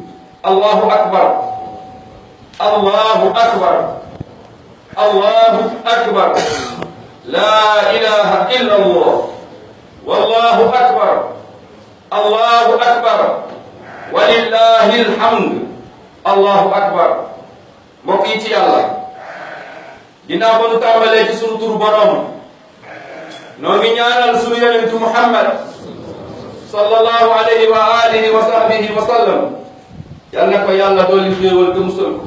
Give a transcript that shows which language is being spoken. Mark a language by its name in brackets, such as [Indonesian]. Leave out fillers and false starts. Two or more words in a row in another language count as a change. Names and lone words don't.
[Arabic] الله أكبر الله أكبر الله أكبر لا إله إلا الله والله أكبر الله أكبر ولله الحمد. الله أكبر. [Wolof] mbokk yi ci yàlla ginnaaw ba nu tàmbalee ci sunu turu borom noo ngi ñaanal sunu yonentu Muhammad [Arabic] صلى الله عليه وعلى آله وصحبه وسلم [Wolof] yal na ko yàlla dooli xéewal te musal ko.